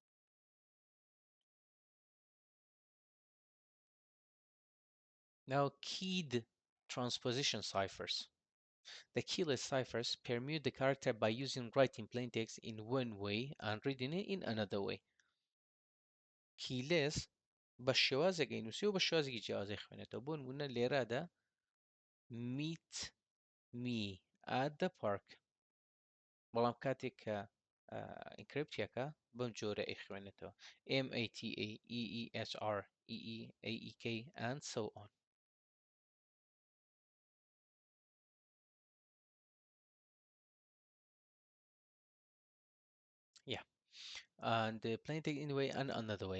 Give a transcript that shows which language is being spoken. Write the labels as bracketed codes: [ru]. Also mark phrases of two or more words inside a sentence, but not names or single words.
[en] Now, keyed transposition ciphers. The keyless ciphers permute the character by using writing plain text in one way and reading it in another way. [ckb] Keyless بەشێوازێک ئەینووسی و بەشێوازێکی جیاوازی خوێنێتەوە بۆ نمونە لێرەدا [en] meet me at the park [ckb] بەڵام کاتێک کە ئینکریپتیەکە بەم جۆرە ئەیخوێنێتەوە MATAEEHREEAEK [en] and so on. Yeah, and the plain text in a way and another way.